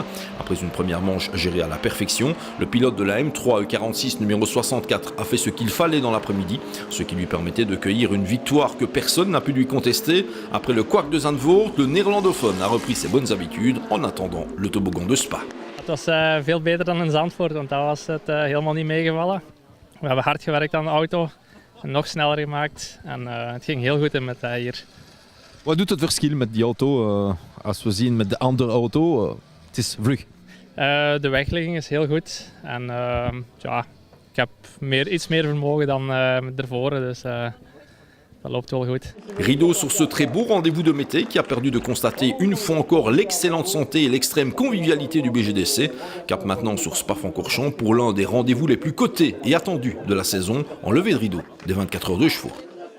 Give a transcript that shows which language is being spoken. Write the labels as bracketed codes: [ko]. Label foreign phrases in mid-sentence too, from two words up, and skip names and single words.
[fr] Après une première manche gérée à la perfection, le pilote de la M3 E46 numéro 64 a fait ce qu'il fallait dans l'après-midi, ce qui lui permettait de cueillir une victoire que personne n'a pu lui contester. Après le Kwak de Zandvoort, le néerlandophone a repris ses bonnes habitudes en attendant le toboggan de Spa. [nl] Het was veel beter dan in Zandvoort, want daar was het helemaal niet meegevallen. We hebben hard gewerkt aan de auto, en nog sneller gemaakt en het ging heel goed in Mété hier. Wat doet het verschil met die auto als we zien met de andere auto? Het is vlug. De wegligging is heel goed en ja, ik heb iets meer vermogen dan ervoor, dus dat loopt wel goed. [fr] Rideau sur ce très beau rendez-vous de Mété qui a perdu de constater une fois encore l'excellente santé et l'extrême convivialité du BGDC. Cap maintenant sur Spa-Francorchamps pour l'un des rendez-vous les plus cotés et attendus de la saison en levée de rideau des 24 heures de chevaux.